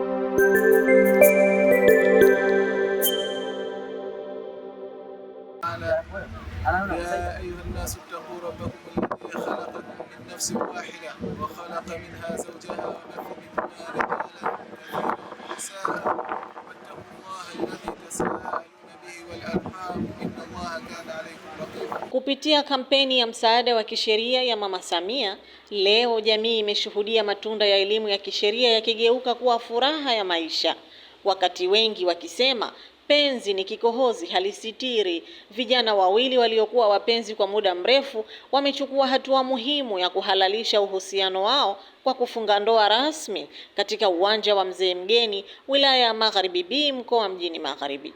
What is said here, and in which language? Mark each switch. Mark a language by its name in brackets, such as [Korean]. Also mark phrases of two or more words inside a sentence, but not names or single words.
[Arabic] يا أيها الناس اتقوا ربكم الذي خلقكم من نفس واحدة وخلق منها زوجها وبث منهما رجالا كثيرا ونساء واتقوا الله الذي تساءلون به والأرحام إن الله كان عليكم رقيبا. [Swahili] Kupitia kampeni ya msaada wa kisheria ya Mama Samia, leo jamii imeshuhudia matunda ya elimu ya kisheria yakigeuka kuwa furaha ya maisha. Wakati wengi wakisema penzi ni kikohozi halisitiri, vijana wawili waliokuwa wapenzi kwa muda mrefu wamechukua hatua muhimu ya kuhalalisha uhusiano wao kwa kufunga ndoa rasmi katika uwanja wa Mzee Mgeni, wilaya ya Magharibi B, mkoa Mjini Magharibi.